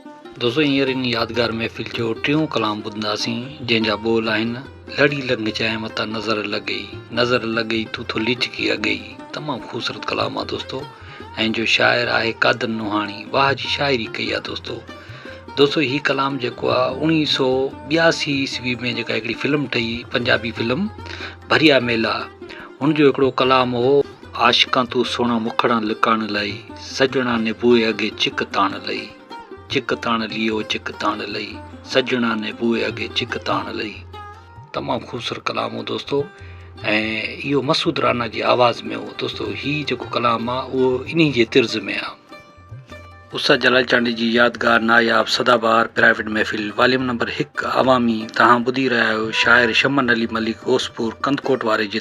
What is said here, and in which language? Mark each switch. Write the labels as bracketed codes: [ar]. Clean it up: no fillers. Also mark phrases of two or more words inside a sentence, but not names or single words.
[sd] दोस्तों हींअर इन यादगार महफ़िल जो टियों कलाम ॿुधंदासीं जंहिंजा ॿोल आहिनि लड़ी लंघ जाए मथां नज़र लॻई तूं थो लिचकी अॻई। तमामु ख़ूबसूरत कलाम आहे दोस्तो। ऐं जो शाइर आहे कादर नुहाणी, वाह जी शाइरी कई आहे दोस्तो हीउ कलाम जेको आहे 1982 ईस्वी में जेका हिकिड़ी फिल्म ठही, पंजाबी फिल्म भरिया मेला, हुनजो हिकिड़ो कलाम हो। [pa] ਆਸ਼ਿਕਾਂ ਤੂੰ ਸੋਨਾ ਮੁਖੜਾ ਲੁਕਾਣ ਲਈ, ਸੱਜਣਾ ਨੇ ਬੂਹੇ ਅੱਗੇ ਚਿਕ ਤਾਣ ਲਈ, ਚਿਕ ਤਾਣ ਲਿਓ ਚਿਕ ਤਾਣ ਲਈ, ਸੱਜਣਾ ਨੇ ਬੂਹੇ ਅੱਗੇ ਚਿਕ ਤਾਣ ਲਈ। [sd] तमामु ख़ूबसूरत कलाम हो दोस्तो। ऐं इहो मसूद राना जी आवाज़ में हो दोस्तो। हीउ जेको कलाम आहे उहो इन्ही जे तिर्ज़ में आहे। उस्ताद जलाल चांडी जी यादगार नायाब सदाबहार प्राइवेट महफ़िल [en] volume number [sd] 1 अवामी तव्हां ॿुधी रहिया आहियो शाइर शमन अली मलिक ओसपुर कंदकोट वारे जे